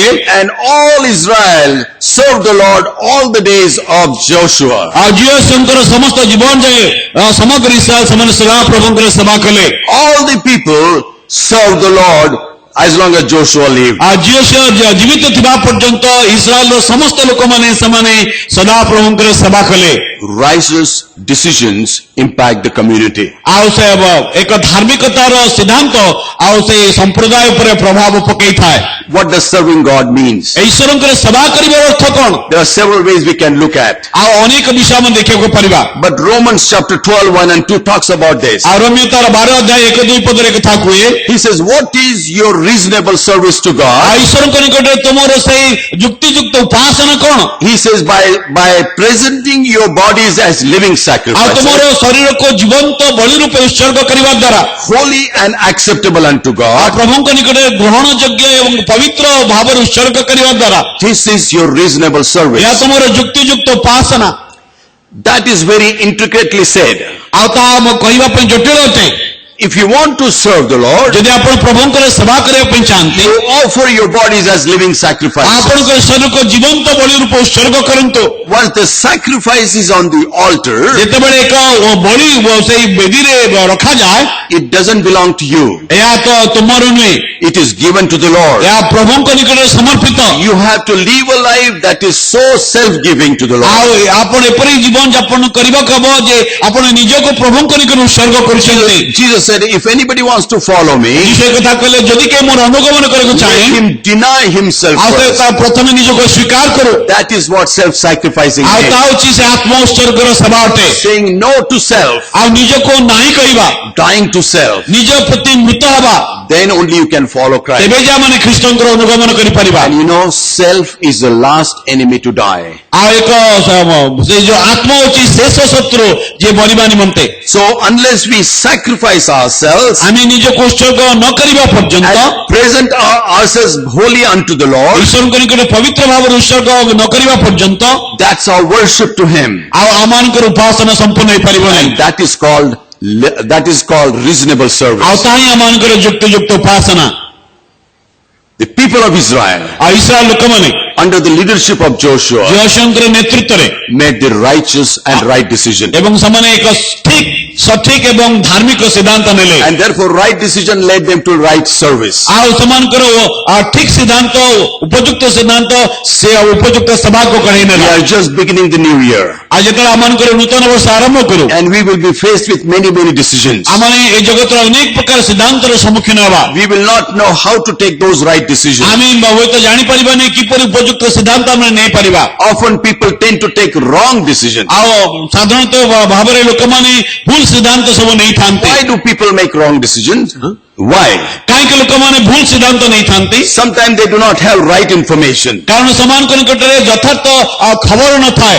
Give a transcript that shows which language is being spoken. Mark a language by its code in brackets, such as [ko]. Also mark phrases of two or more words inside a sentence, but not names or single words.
[en] and all Israel served the Lord all the days of Joshua. [or] ଆଉ ଝିଅଙ୍କର ସମସ୍ତ ଜୀବନ ଯାଏ ସମଗ୍ର ଇସ୍ରାଏଲ ସେମାନେ ସଦା ପ୍ରଭୁଙ୍କର ସେବା କଲେ। [en] All the people served the Lord as long as Joshua lived. [or] ଆଉ ଝିଅ ଜୀବିତ ଥିବା ପର୍ଯ୍ୟନ୍ତ ଇସ୍ରାଏଲର ସମସ୍ତ ଲୋକମାନେ ସେମାନେ ସଦା ପ୍ରଭୁଙ୍କର ସେବା କଲେ। [en] Righteous decisions impact the community. [or] ଆଉ ସେ ଏକ ଧାର୍ମିକତାର ସିଦ୍ଧାନ୍ତ ଆଉ ସେ ସମ୍ପ୍ରଦାୟ ଉପରେ ପ୍ରଭାବ ପକେଇଥାଏ। [en] What does serving God means? [or] ଈଶ୍ୱରଙ୍କର ସେବା କରିବାର ଅର୍ଥ କଣ? [en] There are several ways we can look at. [or] ଆଉ ଅନେକ ବିଷୟ ଆମେ ଦେଖିବାକୁ ପାରିବା। [en] But Romans chapter 12, 1 and 2 talks about this. [or] ଆଉ ରୋମୀୟ ତାର 12 ଅଧ୍ୟାୟ 1-2 ପଦରେ କଥା କୁହେ, [en] He says, what is your reasonable service to [or] ଆଉ [en] God? [or] ଈଶ୍ୱରଙ୍କ ନିକଟରେ ତୁମର ସେଇ ଯୁକ୍ତିଯୁକ୍ତ ଉପାସନା କଣ? [en] He says, by presenting your bodies as living [or] ଆଉ [en] sacrifices, [or] ତୁମର ଶରୀରକୁ ଜୀବନ୍ତ ବଳି ରୂପେ ଉତ୍ସର୍ଗ କରିବା ଦ୍ୱାରା [en] holy and acceptable unto [or] ଆଉ [en] God. [or] ପ୍ରଭୁଙ୍କ ନିକଟରେ ଗ୍ରହଣ ଯୋଗ୍ୟ ଏବଂ ପବିତ୍ର ଭାବରେ ଉତ୍ସର୍ଗ କରିବା ଦ୍ୱାରା [en] This is your reasonable [or] ଏହା [en] service. [or] ତୁମର ଯୁକ୍ତିଯୁକ୍ତ ଉପାସନା। [en] That is very intricately said. [or] ଆଉ ତାହା ଆମ କହିବା ପାଇଁ ଜଟିଳ ଅଟେ। [en] If you want to serve the Lord, [or] ଯଦି ଆପଣ ପ୍ରଭୁଙ୍କର ସେବା କରିବା ପାଇଁ ଚାହାନ୍ତି, [en] you offer your bodies as living sacrifices. [or] ଆପଣଙ୍କ ଶରୀରକୁ ଜୀବନ୍ତ ବଳି ରୂପେ ଉତ୍ସର୍ଗ କରନ୍ତୁ। [en] Once the sacrifice is on the altar, [or] ଯେତେବେଳେ ଏକ ବଳି ସେଇ ବେଦୀରେ ରଖାଯାଏ, [en] it doesn't belong to you. [or] ଏହା ତ ତୁମର ନୁହେଁ, [en] It is given to the Lord. [or] ଏହା ପ୍ରଭୁଙ୍କ ନିକଟରେ ସମର୍ପିତ। [en] You have to live a life that is so self-giving to the Lord. [or] ଆଉ ଆପଣ ଏପରି ଜୀବନ ଯାପନ କରିବାକୁ ହବ ଯେ ଆପଣ ନିଜକୁ ପ୍ରଭୁଙ୍କ ନିକଟରେ ଉତ୍ସର୍ଗ କରୁଛନ୍ତି। [en] Jesus said, if anybody wants to follow me, [or] ସେ କଥା କହିଲେ, ଯଦି କେହି ମୋର ଅନୁଗମନ କରିବାକୁ [en] let [or] ଚାହେଁ, [en] him deny himself [or] ଆଉ ସେ [en] first. [or] ତା ପ୍ରଥମେ ନିଜକୁ ସ୍ୱୀକାର କରୁ। [en] That is what self-sacrificing [or] ଆଉ ତା [en] is. [or] ହେଉଛି ସେ ଆତ୍ମ ଉତ୍ସର୍ଗର ସେବା ଅଟେ। [en] Saying no to self, [or] ଆଉ ନିଜକୁ ନାହିଁ କହିବା, [en] dying to self. [or] ନିଜ ପ୍ରତି ମୃତ ହେବା, [en] Then only you can follow Christ. [or] ତେବେ ଯେ ଆମେ ଖ୍ରୀଷ୍ଟଙ୍କର ଅନୁଗମନ କରିପାରିବା। [en] And you know, self is the last enemy to die. [or] ଆଉ ଏକ ସେ ଯୋଉ ଆତ୍ମ ହେଉଛି ଶେଷ ଶତ୍ରୁ ଯିଏ ମରିବା ନିମନ୍ତେ। [en] So unless we sacrifice ourselves [or] हामी ନିଜକୁ ଉତ୍ସର୍ଗ ନ କରିବା ପର୍ଯ୍ୟନ୍ତ [en] and present ourselves wholly unto the Lord, [or] ଈଶ୍ୱରଙ୍କ ନିକଟରେ ପବିତ୍ର ଭାବରେ ଉତ୍ସର୍ଗ ନ କରିବା ପର୍ଯ୍ୟନ୍ତ [en] that's our worship to Him. [or] ଆଉ ଆମମାନଙ୍କର ଉପାସନା ସମ୍ପୂର୍ଣ୍ଣ ହେଇପାରିବ ନାହିଁ। [en] And that is called reasonable [or] ଆଉ [en] service. [or] ତାହା ହିଁ ଆମମାନଙ୍କର ଯୁକ୍ତିଯୁକ୍ତ ଉପାସନା। [en] The people of Israel, [or] ଆଉ ଇସ୍ରାଏଲ ଲୋକମାନେ [en] under the leadership of Joshua, [or] ଯୋଶୁଆଙ୍କର ନେତୃତ୍ୱରେ [en] made the righteous and right decision. [or] ଏବଂ ସେମାନେ ଏକ ଠିକ ସଠିକ ଏବଂ ଧାର୍ମିକ ସିଦ୍ଧାନ୍ତ ନେଲେ [en] And therefore right decision led them to right service. [or] ଆଉ ସେମାନଙ୍କର ଠିକ ସିଦ୍ଧାନ୍ତ ଉପଯୁକ୍ତ ସିଦ୍ଧାନ୍ତ ସେ ଉପଯୁକ୍ତ ସଭାକୁ କଢେଇ [en] We [or] ନେଲା। [en] are just beginning the new year [or] ଆଉ ଯେତେବେଳେ ଆମମାନଙ୍କର ନୂତନ ବର୍ଷ ଆରମ୍ଭ କରୁ [en] and we will be faced with many decisions. [or] ଆମେ ଏ ଜଗତର ଅନେକ ପ୍ରକାର ସିଦ୍ଧାନ୍ତର ସମ୍ମୁଖୀନ ହେବା। [en] We will not know how to take those right decisions. [or] ଆମେ ହୁଏତ ଜାଣିପାରିବାନି କିପରି ଉପଯୁକ୍ତ ସିଦ୍ଧାନ୍ତ ଆମେ ନେଇପାରିବା। [en] Often people tend to take wrong decisions. [or] ଆଉ ସାଧାରଣତଃ ଭାବରେ ଲୋକମାନେ ଭୁଲ ସିଦ୍ଧାନ୍ତ ସବୁ ନେଇଥାନ୍ତି। [en] Why do people make wrong decisions? Why? [or] କାହିଁକି ଲୋକମାନେ ଭୁଲ ସିଦ୍ଧାନ୍ତ ନେଇଥାନ୍ତି? [en] Sometimes they do not have right information. [or] କାରଣ ସେମାନଙ୍କ ନିକଟରେ ଯଥାର୍ଥ ଖବର ନଥାଏ।